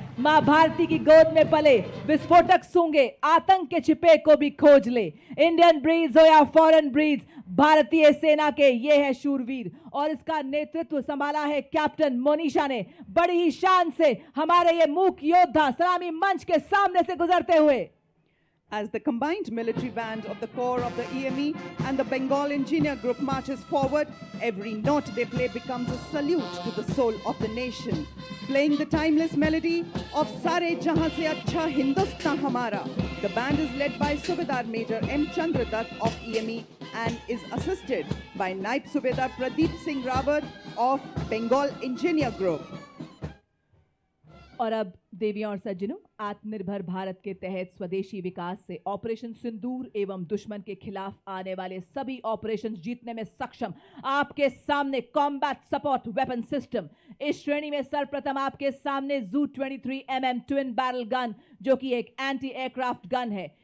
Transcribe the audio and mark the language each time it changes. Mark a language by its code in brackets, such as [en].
[hi] मां भारती की गोद में पले विस्फोटक सूंघे आतंक के छिपे को भी खोज ले। इंडियन ब्रीड्स हो या फॉरेन ब्रीड्स, भारतीय सेना के ये है शूरवीर और इसका नेतृत्व संभाला है कैप्टन मोनिशा ने। बड़ी ही शान से हमारे ये मूक योद्धा सलामी मंच के सामने से गुजरते हुए। [en] As the combined military band of the Corps of the EME and the Bengal Engineer Group marches forward, every note they play becomes a salute to the soul of the nation. Playing the timeless melody of Sare Jahan Se Achha Hindustan Hamara, the band is led by Subedar Major M. Chandradutt of EME and is assisted by Naib Subedar Pradeep Singh Rawat of Bengal Engineer Group. [hi] और अब देवियों और सज्जनों, आत्मनिर्भर भारत के तहत स्वदेशी विकास से ऑपरेशन सिंदूर एवं दुश्मन के खिलाफ आने वाले सभी ऑपरेशंस जीतने में सक्षम आपके सामने कॉम्बैट सपोर्ट वेपन सिस्टम। इस श्रेणी में सर्वप्रथम आपके सामने जू 23 mm ट्विन बैरल गन, जो कि एक एंटी एयरक्राफ्ट गन है।